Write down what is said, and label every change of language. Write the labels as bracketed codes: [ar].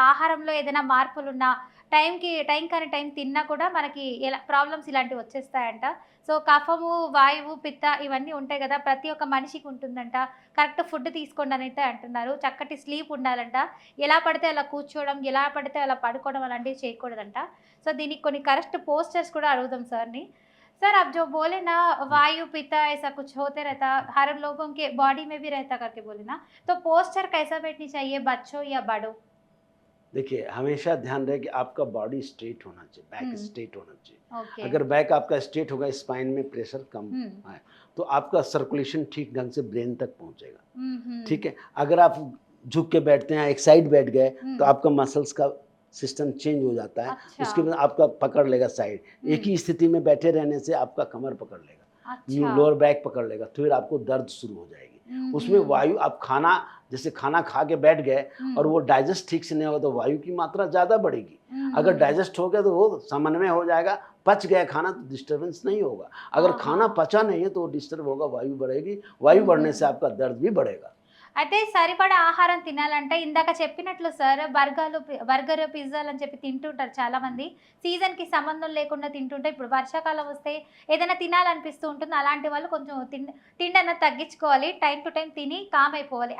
[te] ఆహారంలో ఏదైనా మార్పులున్నా టైం కాని టైం తిన్నా కూడా మనకి ప్రాబ్లమ్స్ ఇలాంటివి వచ్చేస్తాయంట. సో, కఫము, వాయువు, పిత్త ఇవన్నీ ఉంటాయి గదా! ప్రతి ఒక్క మనిషికి ఉంటుందంట. కరెక్ట్ ఫుడ్ తీసుకోండి అనైతే అంటున్నారు. చక్కటి స్లీప్ ఉండాలంట. ఎలా పడితే అలా కూర్చోవడం, ఎలా పడితే అలా పడుకోవడం అలాంటివి చేయకూడదంట. సో, దీనికి కొన్ని కరెక్ట్ పోస్చర్స్ కూడా అడుగుదాం సార్‌ని. [hi] सर आप जो बोले ना वायु पित्त ऐसा कुछ होते रहता, हर लोगों के बॉडी में भी रहता करके बोले ना, तो पोस्चर कैसा बैठनी चाहिए बच्चों या बड़ों? देखिए, हमेशा ध्यान रहे कि आपका बॉडी स्ट्रेट होना चाहिए, बैक हुँ, स्ट्रेट होना चाहिए। ओके। अगर बैक आपका स्ट्रेट होगा, स्पाइन में प्रेशर कम हुँ, है, तो आपका सर्कुलेशन ठीक ढंग से ब्रेन तक पहुँचेगा, हुँ, हुँ, ठीक है। अगर आप झुक के बैठते हैं, एक साइड बैठ गए, हुँ, तो आपका मसल्स का सिस्टम चेंज हो जाता है। अच्छा, उसके बाद आपका पकड़ लेगा साइड। एक हुँ, ही स्थिति में बैठे रहने से आपका कमर पकड़ लेगा, अच्छा, लोअर बैक पकड़ लेगा, फिर आपको दर्द शुरू हो जाएगी। हुँ, उसमें हुँ, वायु, आप खाना, जैसे खाना खा के बैठ गए और हुँ, वो डाइजेस्ट ठीक से नहीं होगा तो वायु की मात्रा ज़्यादा बढ़ेगी। अगर हुँ, डाइजेस्ट हो गया तो वो समन्वय हो जाएगा, पच गया खाना तो डिस्टर्बेंस नहीं होगा। अगर खाना आहा, पचा नहीं है तो वो डिस्टर्ब होगा, वायु बढ़ेगी, वायु बढ़ने से हुँ। आपका दर्द भी बढ़ेगा। [te] అయితే సరిపడా ఆహారం తినాలంటే ఇందాక చెప్పినట్లు సార్ బర్గర్, పిజ్జాలు అని చెప్పి తింటుంటారు చాలామంది. సీజన్‌కి సంబంధం లేకుండా తింటుంటే ఇప్పుడు వర్షాకాలం వస్తే ఏదైనా తినాలనిపిస్తూ ఉంటుంది. అలాంటి వాళ్ళు కొంచెం తిండన్నది తగ్గించుకోవాలి. టైమ్ టు టైమ్ తిని కామ్ అయిపోవాలి.